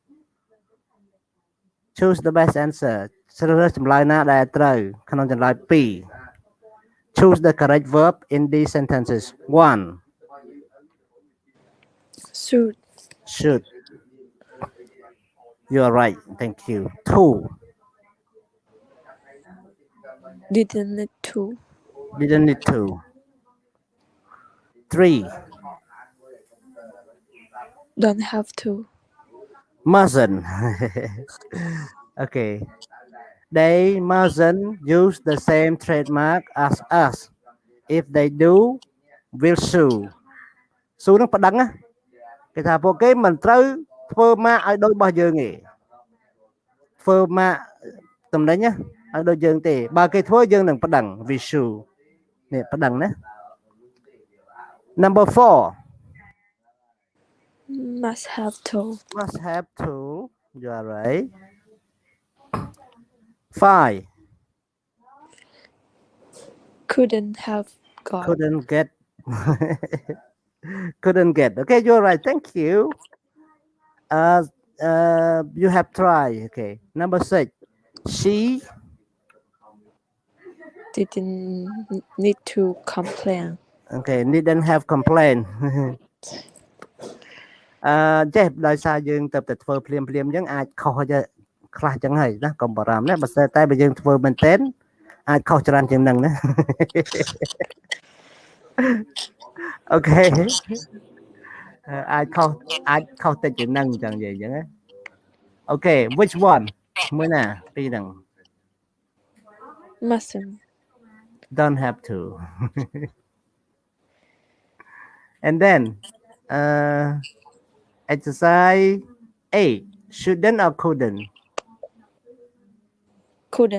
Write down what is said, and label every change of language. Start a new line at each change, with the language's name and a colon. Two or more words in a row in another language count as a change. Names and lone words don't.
English: Choose the best answer.
Khmer: ជ្រើសរើសចម្លើយណាដែលត្រូវក្នុងចម្លើយ2
English: Choose the correct verb in these sentences. 1. Should. Should. You are right. Thank you. 2. Didn't need to. Didn't need to. 3. Don't have to. Mustn't. Okay. They mustn't use the same trademark as us. If they do, we'll sue. Sue
Khmer: នឹងប្តឹងណាគេថាពួកគេមិនត្រូវធ្វើម៉ាកឲ្យដូចរបស់យើងទេធ្វើម៉ាកតំណែងណាឲ្យដូចយើងទេបើគេធ្វើយើងនឹងប្តឹង
English: we sue
Khmer: នេះប្តឹងណា
English: Number 4 Must have to. Must have to. You are right. 5. Couldn't have got. Couldn't get. Couldn't get. Okay, you're right. Thank you. You have tried. Okay. Number 6. She Didn't need to complain. okay didn't have complaint.
Khmer: ចេះដោយសារយើងទៅតែធ្វើភ្លាមអញ្ចឹងអាចខុសទៅខ្លះអញ្ចឹងហើយណាកុំបារម្ភណាបើស្ទើរតែបើយើងធ្វើមែនទែនអាចខុសច្រើនជាងហ្នឹងណា Okay អាចខុសតិចជាងហ្នឹងអញ្ចឹងនិយាយអញ្ចឹងណា
English: Okay which one
Khmer: មួយណាពីរហ្នឹង
English: Mustn't. Don't have to. And then exercise 8 shouldn't or couldn't Couldn't.